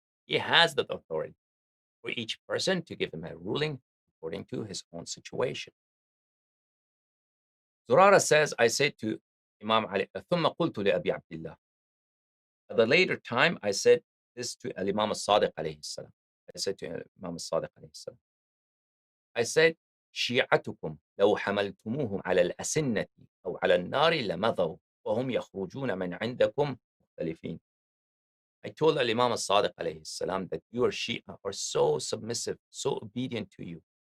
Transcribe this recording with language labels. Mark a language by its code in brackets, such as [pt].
[en] He has that authority for each person to give him a ruling according to his own situation. Zurara says, I said to Imam Ali, [ar] ثم قلت لأبي عبد الله. [en] At the later time, I said this to Imam al-Sadiq alayhi salam. I said to Imam al-Sadiq alayhi salam. I said, [ar] شيعتكم لو حملتموهم على الأسنة أو على النار لمضوا وهم يخرجون من عندكم مختلفين. [en] I told Imam al-Sadiq alayhi salam that your Shia are so submissive, so obedient to you.